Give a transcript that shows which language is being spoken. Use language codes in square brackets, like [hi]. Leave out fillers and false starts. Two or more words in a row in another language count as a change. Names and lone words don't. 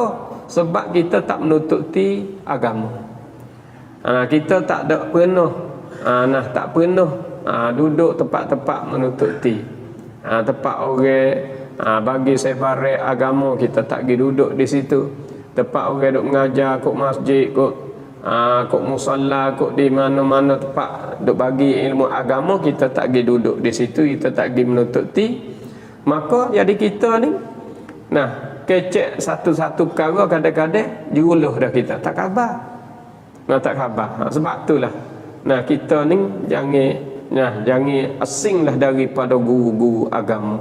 [ms] Sebab kita tak menututi agama. Kita tak ada penuh, tak penuh duduk tempat-tempat menututi. Tempat orang bagi sebarang agama, kita tak pergi duduk di situ. Tempat orang duk mengajar, kok masjid, kok musalla, kok di mana-mana tempat duk bagi ilmu agama, kita tak pergi duduk di situ, kita tak pergi menututi. Maka jadi kita ni, kecek satu-satu perkara kadang-kadang juluh dah kita tak khabar. Tak khabar. Sebab itulah kita ni jangan asinglah daripada guru-guru agama.